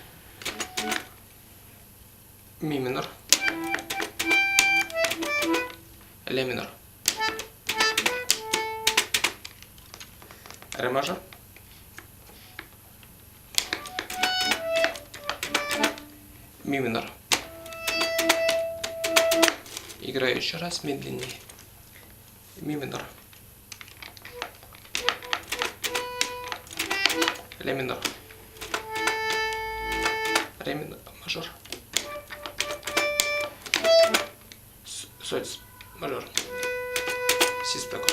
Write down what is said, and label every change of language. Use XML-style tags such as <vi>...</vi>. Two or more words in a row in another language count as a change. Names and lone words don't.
<ru>Ми минор, ля минор, ре мажор, ми минор. Играю еще раз медленнее. Ми минор, ля минор, ре минор, мажор, соль мажор, си септаккорд.</ru>